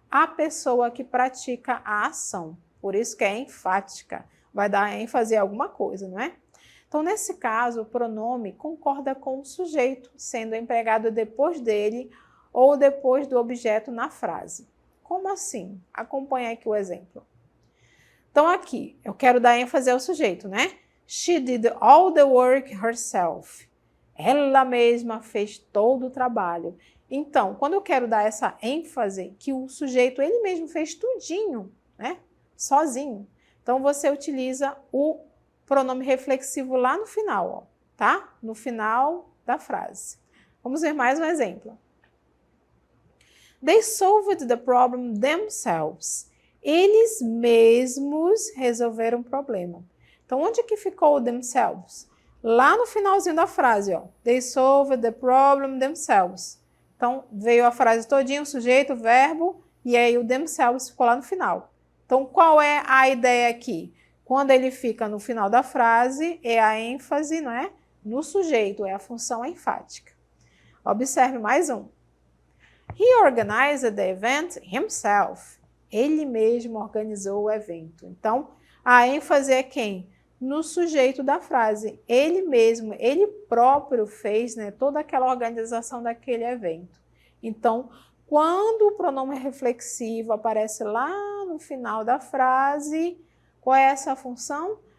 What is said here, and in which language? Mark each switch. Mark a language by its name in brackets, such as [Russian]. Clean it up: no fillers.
[Portuguese] a pessoa que pratica a ação. Por isso que é enfática, vai dar ênfase em alguma coisa, não é? Então, nesse caso, o pronome concorda com o sujeito, sendo empregado depois dele ou depois do objeto na frase. Como assim? Acompanhe aqui o exemplo. Então, aqui, eu quero dar ênfase ao sujeito, né? [English] She did all the work herself. [Portuguese] Ela mesma fez todo o trabalho. Então, quando eu quero dar essa ênfase, que o sujeito, ele mesmo fez tudinho, né? Sozinho. Então, você utiliza o pronome reflexivo lá no final, ó, tá? No final da frase. Vamos ver mais um exemplo. [English] They solved the problem themselves. [Portuguese] Eles mesmos resolveram o problema. Então, onde que ficou o themselves? Lá no finalzinho da frase, ó. [English] They solved the problem themselves. [Portuguese] Então, veio a frase todinha, o sujeito, o verbo, e aí o themselves ficou lá no final. Então, qual é a ideia aqui? Quando ele fica no final da frase, é a ênfase, não é? No sujeito, é a função enfática. Observe mais um. [English] He organized the event himself. [Portuguese] Ele mesmo organizou o evento. Então, a ênfase é quem? No sujeito da frase. Ele mesmo, ele próprio fez, né, toda aquela organização daquele evento. Então, quando o pronome reflexivo aparece lá no final da frase, qual é essa função?